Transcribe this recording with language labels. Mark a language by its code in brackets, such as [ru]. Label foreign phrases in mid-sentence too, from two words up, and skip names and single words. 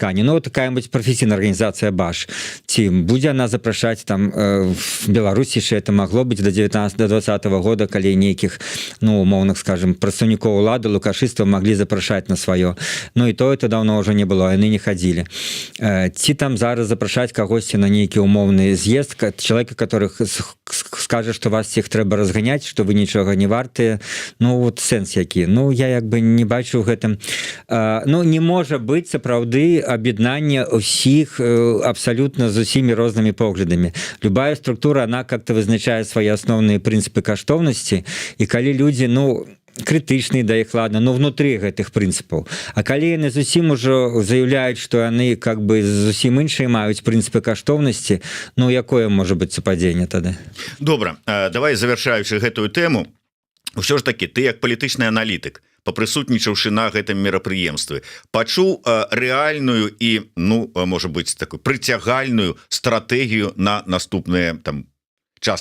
[be] Ну такая быть прафесійная арганізацыя БАШ. Ці будзе она запрашаць там в Беларусі, ще это магло быць до 19-20 года, калі нейкіх умоўных, скажем, прадстаўнікоў улады лукашыстаў маглі запрашаць на сваё. Ну і то это давно ўжо не было, яны не хадзілі. Ці там зараз запрашаць кагосьці на нейкі умоўны з'езд, [ru] человека, которых скажа, что вас всех [be] трэба разганяць, [ru] что вы [be] нічога не вартыя. Ну вот сэнс які. Ну я як бы не бачу гэтым. Ну не можа быць сапраўды аб'яднання ўсіх абсалютна з усімі рознымі поглядамі. Любая структура, [ru] она как-то [be] вызначае свае асноўныя прынцыпы каштоўнасці, і калі людзі крытычныя да іх, ладно, внутры гэтых прынцыпаў. А калі яны зусім ужо заяўляюць, што яны как бы зусім іншыя маюць прынцыпы каштоўнасці, якое можа быць супадзенне тады? Добра, давай завяршаючы гэтую тэму. Усё ж такі, ты як палітычны аналітык, папрысутнічаўшы на гэтым мерапрыемстве, пачуў рэальную і, можа быць, такую прыцягальную стратэгію на наступны час.